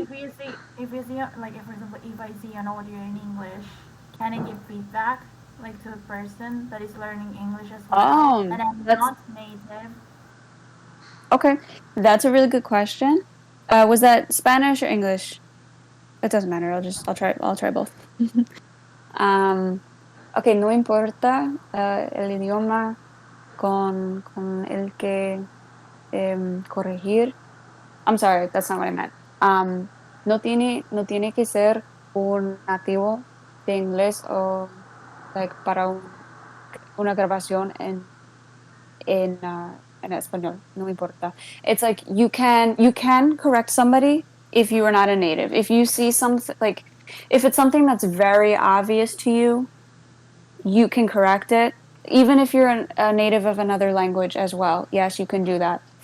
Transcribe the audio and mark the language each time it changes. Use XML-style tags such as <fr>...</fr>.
<en>if you see like if for example if I see an audio in English, can I give feedback like to a person that is learning English as well, and I'm That's not native? okay. That's a really good question. Was that Spanish or English? It doesn't matter. I'll try both.</en> <es>um, okay, no importa el idioma con el que corregir.</es> <en>I'm sorry, that's not what I meant.</en> <es>No tiene que ser un nativo de inglés o like para una grabación en español. No importa.</es> <en>It's like you can correct somebody if you are not a native. If you see something like if it's something that's very obvious to you, you can correct it. Even if you're a native of another language as well, yes, you can do that.</en>